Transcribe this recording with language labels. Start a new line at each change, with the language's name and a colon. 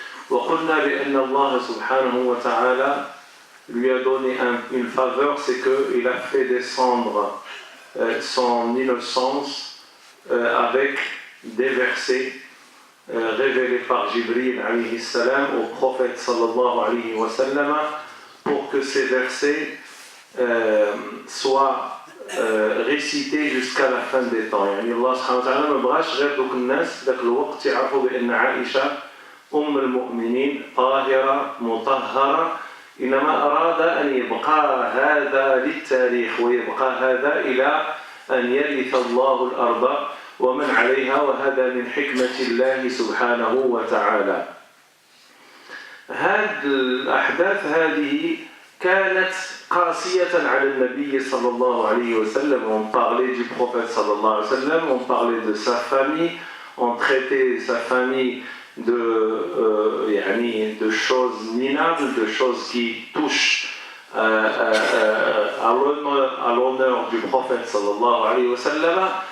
Arabic: وقلنا بأن الله سبحانه وتعالى
French: lui a donné une faveur, c'est qu'il a fait descendre son innocence avec des versets révélés par Jibril alayhi salam au prophète sallallahu alayhi wa sallam pour que ces versets soient récités jusqu'à la fin des temps.
Arabic: يعني الله سبحانه وتعالى ما بغاش غير دوك الناس ذاك الوقت يعرفوا بأن عائشة أم المؤمنين طاهرة مطهرة، إنما أراد أن يبقى هذا للتاريخ ويبقى هذا إلى أن يرث الله الأرض ومن عليها، وهذا من حكمة الله سبحانه وتعالى. هذه الأحداث هذه كانت قاسية على النبي صلى الله عليه وسلم.
French: On parlait du prophète صلى الله عليه وسلم, on parlait de sa famille, on traitait sa famille de choses minables, de choses qui touchent à l'honneur du prophète صلى الله عليه وسلم.